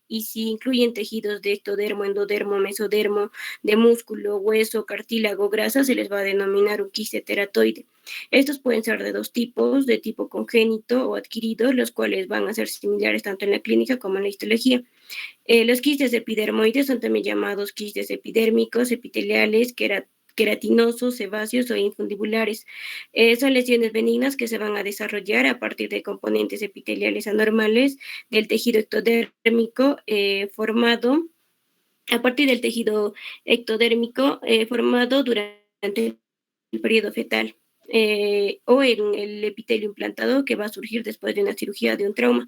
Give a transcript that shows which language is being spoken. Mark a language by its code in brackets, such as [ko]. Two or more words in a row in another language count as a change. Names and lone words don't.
[es] Y si incluyen tejidos de ectodermo, endodermo, mesodermo, de músculo, hueso, cartílago, grasa, se les va a denominar un quiste teratoide. Estos pueden ser de dos tipos, de tipo congénito o adquirido, los cuales van a ser similares tanto en la clínica como en la histología. Los quistes epidermoides son también llamados quistes epidérmicos, epiteliales, queratinosos, sebáceos o infundibulares. Son lesiones benignas que se van a desarrollar a partir de componentes epiteliales anormales del tejido ectodérmico formado durante el periodo fetal. O en el epitelio implantado que va a surgir después de una cirugía de un trauma.